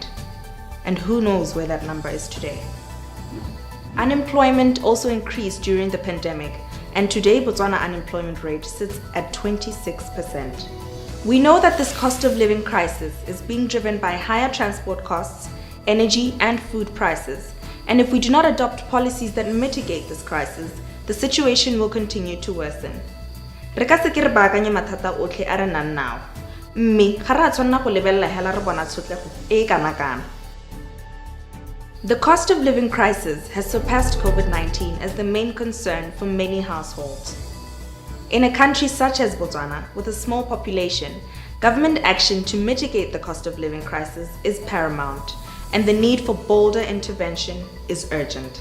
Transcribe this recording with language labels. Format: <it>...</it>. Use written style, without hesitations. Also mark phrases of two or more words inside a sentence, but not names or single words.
<en>And who knows where that number is today. Unemployment also increased during the pandemic, and today Botswana unemployment rate sits at 26%. We know that this cost of living crisis is being driven by higher transport costs, energy and food prices, and if we do not adopt policies that mitigate this crisis, the situation will continue to worsen.</en> <tn>Re ka se ke re baakanye mathata otlhe a re nang nao, mme ga re a tshwanna go lebelela hela re bona tshotlego e kana-kana.</tn> <en>The cost of living crisis has surpassed COVID-19 as the main concern for many households. In a country such as Botswana, with a small population, government action to mitigate the cost of living crisis is paramount, and the need for bolder intervention is urgent.</en>